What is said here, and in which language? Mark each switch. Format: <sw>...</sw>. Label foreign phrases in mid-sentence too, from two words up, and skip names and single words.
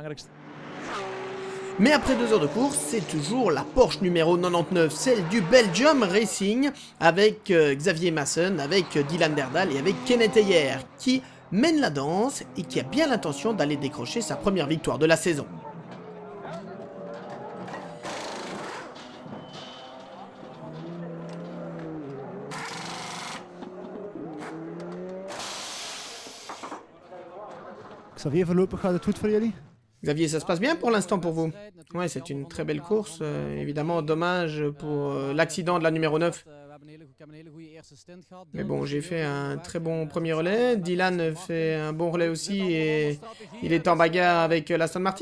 <fr>Mais après 2 heures de course, c'est toujours la Porsche numéro 99, celle du Belgium Racing, avec Xavier Masson, avec Dylan Derdal et avec Kenneth Heyer, qui mène la danse et qui a bien l'intention d'aller décrocher sa première victoire de la saison. Xavier,</fr> <nl>voorlopig gaat het goed voor jullie?</nl> <fr>Xavier, ça se passe bien pour l'instant pour vous? Ouais, c'est une très belle course. Évidemment, dommage pour l'accident de la numéro 9. Mais bon, j'ai fait un très bon premier relais. Dylan fait un bon relais aussi et il est en bagarre avec l'Aston Martin.</fr>